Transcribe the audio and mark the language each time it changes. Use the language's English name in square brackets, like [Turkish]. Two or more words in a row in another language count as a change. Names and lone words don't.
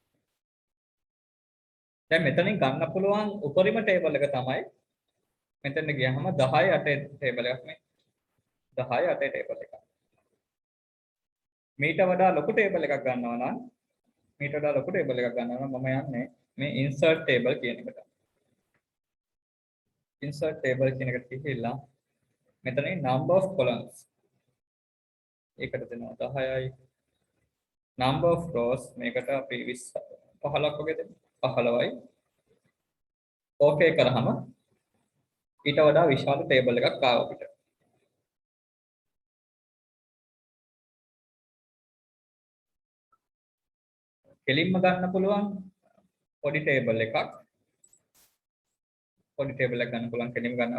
[Sinhala] දැන් මෙතනින් ගන්න පුළුවන් උපරිම table එක තමයි මෙතෙන්ට ගියාම 10 table එකක් මේ 10 table එකක්. මීට වඩා ලොකු table එකක් ගන්නවා නම් මම යන්නේ මේ [English] insert table [Sinhala] කියන එකට. [English] insert table [Sinhala] කියන එකට ගිහිල්ලා මෙතනින් [English] number of columns [Sinhala] ඒකට දෙනවා 10යි [English] number of rows [Sinhala] මේකට අපි 15ක් වගේ දෙමු 15යි okay කරාම ඊට වඩා විශාල table එකක් ආවා අපිට. කෙලින්ම ගන්න පුළුවන් පොඩි table එකක් ගන්න පුළුවන් කෙලින්ම ගන්නවා.